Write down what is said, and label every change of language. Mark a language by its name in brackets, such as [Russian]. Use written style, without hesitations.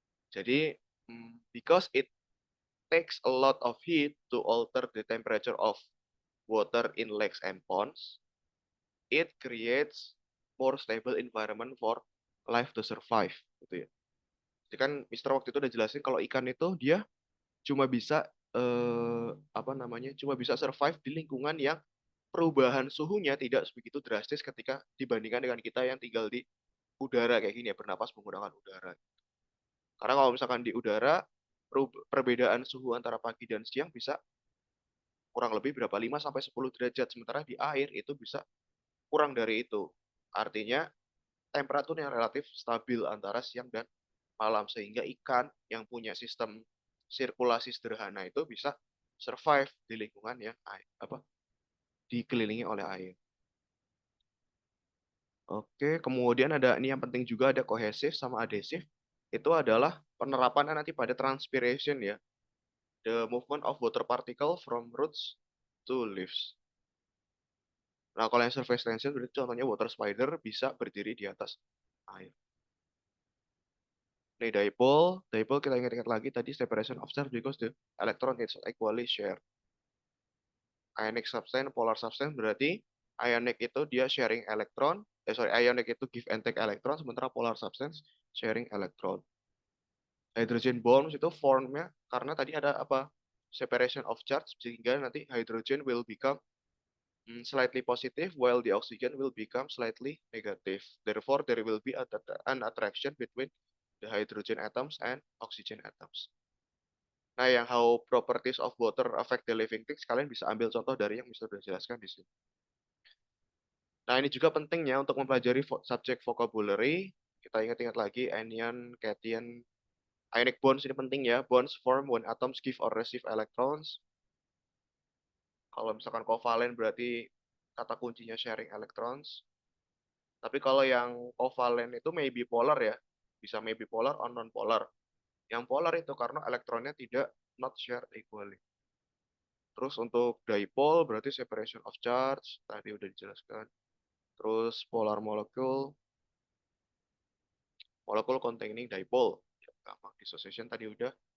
[English] Jadi, because it takes a lot of heat to alter the temperature of water in lakes and ponds, it creates more stable environment for life to survive, [Indonesian] gitu ya. Jadi kan Mister waktu itu udah jelasin kalau ikan itu dia cuma bisa apa namanya? Cuma bisa survive di lingkungan yang perubahan suhunya tidak begitu drastis ketika dibandingkan dengan kita yang tinggal di udara kayak gini ya, bernapas menggunakan udara. Karena kalau misalkan di udara, perbedaan suhu antara pagi dan siang bisa kurang lebih berapa 5 sampai 10 derajat, sementara di air itu bisa kurang dari itu. Artinya temperatur yang relatif stabil antara siang dan malam sehingga ikan yang punya sistem sirkulasi sederhana itu bisa survive di lingkungan yang dikelilingi oleh air. Oke, kemudian ada ini yang penting juga ada kohesif sama adhesif. Itu adalah penerapannya nanti pada transpiration ya. [English] The movement of water particle from roots to leaves. [Indonesian] Nah, kalau yang surface tension berarti contohnya water spider bisa berdiri di atas air. Nih dipole, dipole kita ingat-ingat lagi tadi [English] separation of charge because the electron is equally share. [Indonesian] Ionic substance, polar substance berarti ionic itu dia sharing elektron, ionic itu give and take elektron, sementara polar substance sharing elektron. Hydrogen bonds itu formnya karena tadi ada apa? [English] Separation of charge [Indonesian] sehingga nanti [English] hydrogen will become slightly positive while the oxygen will become slightly negative. Therefore, there will be an attraction between the hydrogen atoms and oxygen atoms. [Indonesian] Nah, yang [English] how properties of water affect the living things, [Indonesian] kalian bisa ambil contoh dari yang bisa sudah jelaskan di sini. Nah, ini juga pentingnya untuk mempelajari subjek vocabulary. Kita ingat-ingat lagi anion, cation, ionic bonds ini penting ya. [English] Bonds form when atoms give or receive electrons. [Indonesian] Kalau misalkan kovalen berarti kata kuncinya sharing electrons. Tapi kalau yang kovalen itu maybe polar ya. Bisa [English] maybe polar or non-polar. [Indonesian] Yang polar itu karena elektronnya tidak not share equally. Terus untuk dipole berarti separation of charge. Tadi udah dijelaskan. Terus polar molecule. [English] Molecule containing dipole. Ya, gampang. Dissociation tadi udah.